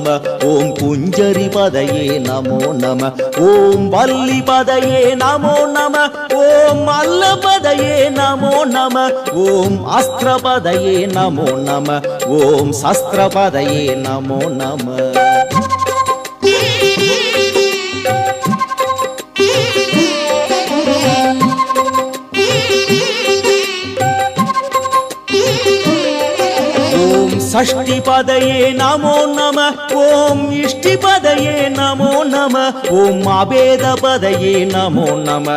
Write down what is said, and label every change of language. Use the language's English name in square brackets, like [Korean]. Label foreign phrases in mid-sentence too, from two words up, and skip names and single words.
[Sanskrit] ओम् कुञ्जरीपतये नमो नम. ओम् वल्लीपतये नमो नम ओम् मल्लपतये नमो नम. ओम् अस्त्रपतये नमो नम. ओम् शस्त्रपतये नमो नम. षष्टिपदये नमो नमः। ओम इष्टिपदये नमो नमः। ओम अभेदपदये नमो नमः।